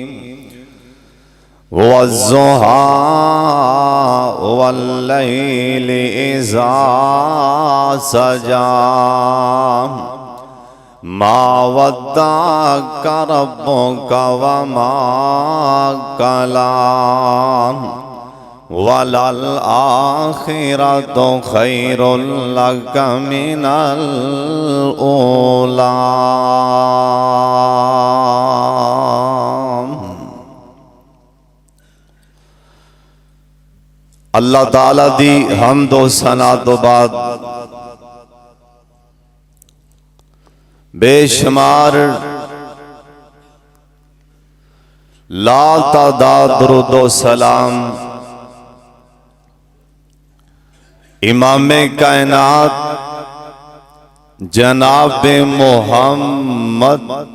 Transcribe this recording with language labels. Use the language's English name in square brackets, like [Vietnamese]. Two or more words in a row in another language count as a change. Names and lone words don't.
[Arabic] والضحى والليل إذا سجى ما ودعك ربك و ما قلى وللآخرة خير لك من الأولى. [Punjabi] اللہ تعالیٰ دی حمد و ثنا تو بعد [Urdu] بے شمار لا تعداد درود و سلام امام کائنات جناب محمد.